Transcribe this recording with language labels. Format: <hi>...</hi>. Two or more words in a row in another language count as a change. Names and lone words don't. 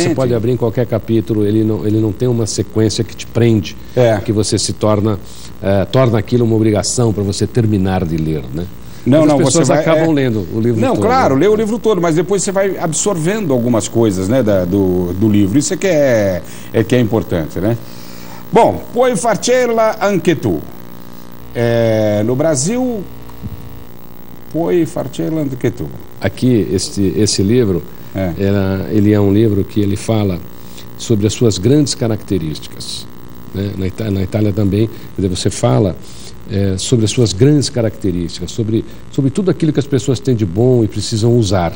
<pt>Você pode abrir em qualquer capítulo, ele não tem uma sequência que te prende, que você se torna aquilo uma obrigação para você terminar de ler, né? As pessoas acabam lendo o livro todo. Claro, lê o livro todo, mas depois você vai absorvendo algumas coisas, né, do livro. Isso é que é importante, né? Bom,</pt> <it>puoi farcela anche tu.</it> <pt>No Brasil,</pt> <it>puoi farcela anche tu.</it> <pt>Aqui, esse livro, ele é um livro que ele fala sobre as suas grandes características, né? Na Itália também, quer dizer, você fala sobre as suas grandes características, sobre tudo aquilo que as pessoas têm de bom e precisam usar.</pt>